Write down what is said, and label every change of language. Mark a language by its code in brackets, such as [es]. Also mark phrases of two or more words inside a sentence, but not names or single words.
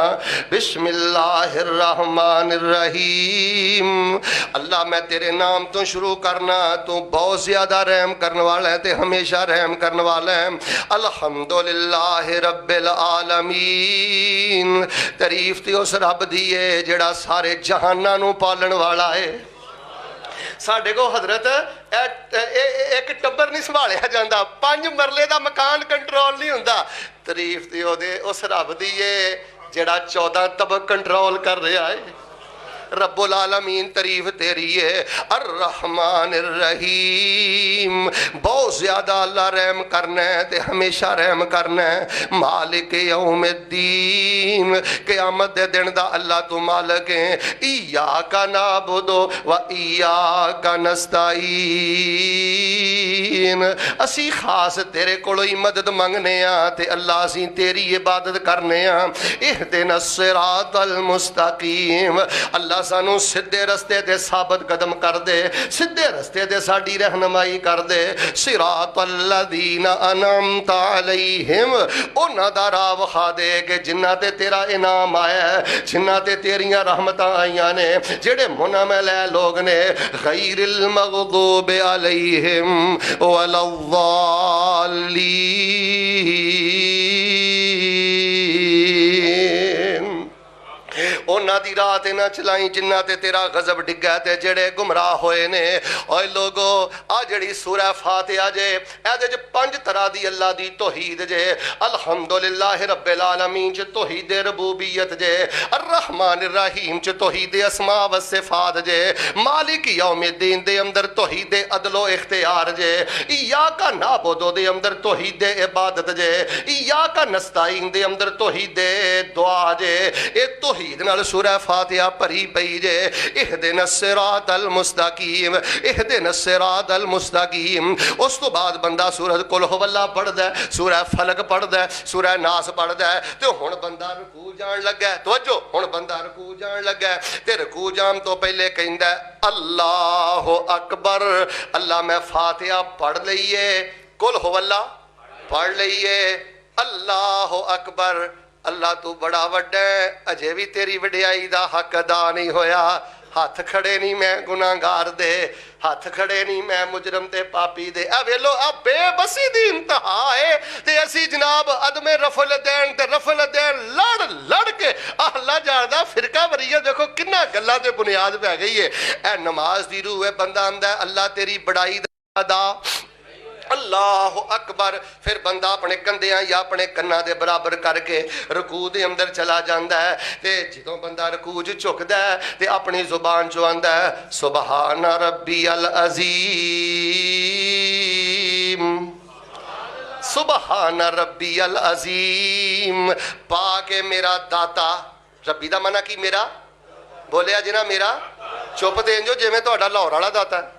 [ar] بسم اللہ الرحمن الرحیم، [pa] اللہ میں تیرے نام تو شروع کرنا، تو بہت زیادہ رحم کرنے والا ہے تے ہمیشہ رحم کرنے والا ہے۔ [ar] الحمدللہ رب العالمین، [pa] تعریف تے اس رب دیئے جڑا سارے جہاناں نو پالن والا ہے۔ ساڈے کو حضرت ایک ٹبر نہیں سنبھالیا جاندا، 5 مرلے دا مکان کنٹرول نہیں ہوندا۔ تعریف تے او دے اس رب دیئے جڑا 14 طبق کنٹرول کر رہا ہے۔ [ar] رب العالمین [pa] تعریف تیری ہے۔ [ar] الرحمن الرحیم، [pa] بہت زیادہ اللہ رحم کرنا ہے تے ہمیشہ رحم کرنا ہے۔ [ar] مالک یوم الدین، [pa] قیامت دے دن دا اللہ تو مالک ہے۔ [ar] ایاک نعبد و ایاک نستعین، [pa] اسی خاص تیرے کولوں ہی مدد منگنے ہاں تے اللہ اسی تیری عبادت کرنے ہاں۔ [ar] اہدنا الصراط المستقیم، [pa] اللہ سانو سدھے رستے دے ثابت قدم کر دے، سدھے رستے دے ساڈی رہنمائی کر دے۔ [ar] صراط الذین انعمت علیہم، [pa] انہاں دا راہ وکھا دے کہ جنہاں تے تیرا انعام آیا ہے، جنہاں تے تیریاں رحمتاں آئیاں نے، جڑے منعم لے لوگ نے۔ [ar] غیر المغضوب علیہم ولا الضالین، [pa] اونا دی راہ تے نہ چلائیں جنہ تے تیرا غضب ڈگا تے جڑے گمراہ ہوئے نے۔ اوے لوگو آ جڑی سورہ فاتحہ جے اے دے 5 طرح دی اللہ دی توحید جے۔ [ar] الحمدللہ رب العالمین [pa] چ توحید ربوبیت جے، [ar] الرحمن الرحیم [pa] چ توحید اسماء و صفات جے، [ar] مالک یوم الدین [pa] دے اندر توحید عدل و اختیار جے، [ar] ایاک نعبد [pa] دے اندر توحید عبادت جے، [ar] ایاک نستعین [pa] دے اندر توحید دعا جے۔ اے توحید نال سورہ سورہ فاتحہ پڑھی پئی جے [ar] اہدنا الصراط المستقیم اہدنا الصراط المستقیم. [pa] اس تو بعد بندہ سورۃ قل هو اللہ پڑھدا ہے, سورہ فلق پڑھدا ہے, سورہ ناس پڑھدا ہے, تے ہن بندہ رکوع جان لگا ہے. توجہ, ہن بندہ رکوع جان لگا ہے تے رکوع جان تو پہلے کہندا ہے [ar] اللہ اکبر. [pa] اللہ میں فاتحہ پڑھ لئیے, قل هو اللہ پڑھ لئیے, [ar] اللہ اکبر. [pa] اللہ تو بڑا وڈا ہے, اجے بھی تیری وڈیائی دا حق ادا نہیں ہویا. ہاتھ کھڑے نہیں میں گناہگار دے, ہاتھ کھڑے نہیں میں مجرم تے پاپی دے. اے ویلو اب بے بسی دی انتہا ہے تے اسی جناب عدم رفع الیدین تے رفع الیدین لڑ کے اللہ جاندا فرقہ وریت دیکھو کنا گلاں تے بنیاد پہ گئی ہے. اے نماز دی روح ہے, بندہ آندا ہے اللہ تیری بڑائی دا [ar] اللہ اکبر. [pa] پھر بندہ اپنے کندیاں یا اپنے کناں دے برابر کر کے رکوع دے اندر چلا جاندا ہے. تے جدوں بندہ رکوع وچ جھکدا ہے تے اپنی زبان چوں آندا ہے [ar] سبحان ربی العظیم, سبحان ربی العظیم. [pa] پاک ہے میرا داتا. ربی دا معنی کی میرا بولیا جنا میرا چپ دین جو جویں تہاڈا لاہور والا داتا ہے.